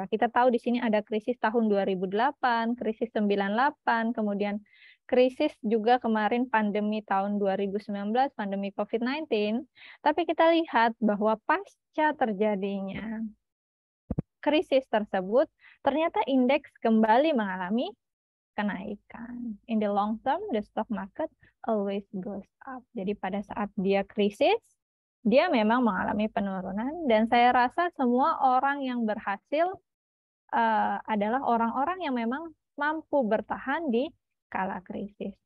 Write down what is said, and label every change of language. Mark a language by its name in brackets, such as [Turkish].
[Indonesian] Kita tahu di sini ada krisis tahun 2008, krisis 98, kemudian krisis juga kemarin pandemi tahun 2019, pandemi COVID-19. Tapi kita lihat bahwa pasca terjadinya krisis tersebut, ternyata indeks kembali mengalami kenaikan. [English] In the long term, the stock market always goes up. [Indonesian] Jadi pada saat dia krisis, dia memang mengalami penurunan, dan saya rasa semua orang yang berhasil adalah orang-orang yang memang mampu bertahan di kala krisis.